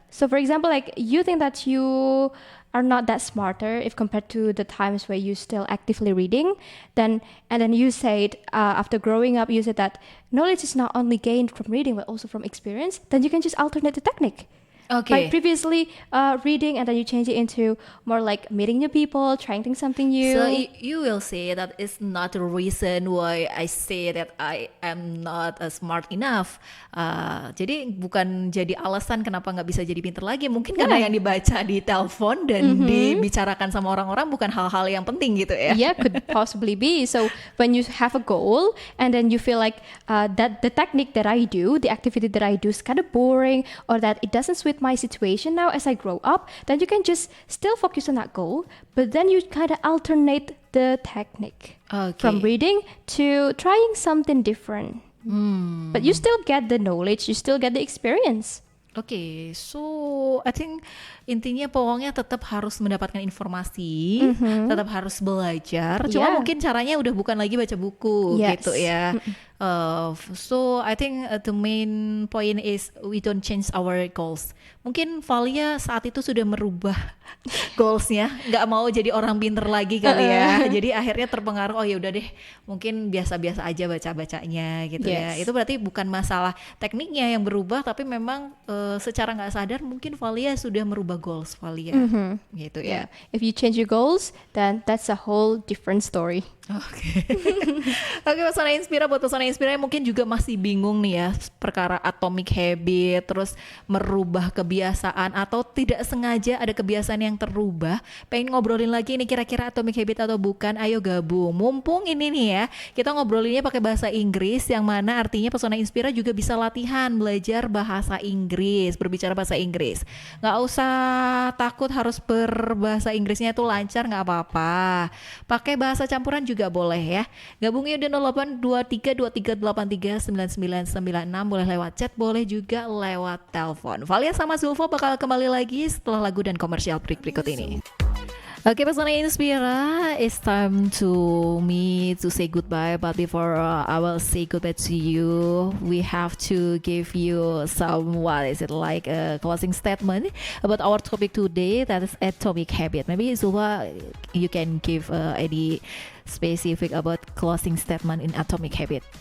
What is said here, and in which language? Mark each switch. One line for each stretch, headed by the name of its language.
English: So for example, like you think that you are not that smarter if compared to the times where you still actively reading, and then you said after growing up, you said that knowledge is not only gained from reading but also from experience. Then you can just alternate the technique. Okay. Like previously reading, and then you change it into more like meeting new people, trying something new. So you will say that it's not the reason why I say that I am not smart enough.
Indonesian: Jadi bukan jadi alasan kenapa nggak bisa jadi pintar lagi. Mungkin karena yang dibaca di telepon dan dibicarakan sama orang-orang bukan hal-hal yang penting gitu ya.
English: Yeah, could possibly be. So when you have a goal and then you feel like that the technique that I do, the activity that I do is kind of boring, or that it doesn't suit my situation now as I grow up, then you can just still focus on that goal, but then you kind of alternate the technique from reading to trying something different. But you still get the knowledge, you still get the experience. Okay, so I think
Indonesian: intinya pokoknya tetap harus mendapatkan informasi, tetap harus belajar. Cuma mungkin caranya udah bukan lagi baca buku gitu ya.
English: So I think the main point is we don't change our goals.
Indonesian: Mungkin Valia saat itu sudah merubah goalsnya, nggak mau jadi orang pinter lagi kali ya. Jadi akhirnya terpengaruh, oh ya udah deh, mungkin biasa-biasa aja baca-bacanya gitu ya. Itu berarti bukan masalah tekniknya yang berubah, tapi memang secara nggak sadar mungkin Valia sudah merubah goals Valia gitu ya.
English: If you change your goals, then that's a whole different story.
Indonesian: Oke, Pesona Inspira, buat Pesona Inspira yang mungkin juga masih bingung nih ya perkara atomic habit, terus merubah kebiasaan atau tidak sengaja ada kebiasaan yang terubah, pengen ngobrolin lagi ini kira-kira atomic habit atau bukan, ayo gabung. Mumpung ini nih ya, kita ngobrolinnya pakai bahasa Inggris, yang mana artinya Pesona Inspira juga bisa latihan belajar bahasa Inggris, berbicara bahasa Inggris. Nggak usah takut harus berbahasa Inggrisnya itu lancar, nggak apa-apa. Pakai bahasa campuran juga boleh ya. Gabung yuk di 082323839996, boleh lewat chat, boleh juga lewat telepon. Valia sama Zulfa bakal kembali lagi setelah lagu dan komersial berikut ini.
English: Okay, Pesona Inspira, it's time to me to say goodbye. But before I will say goodbye to you, we have to give you some, like a closing statement about our topic today, that is atomic habit. Maybe Zulfa, you can give any specific about closing statement in atomic habit.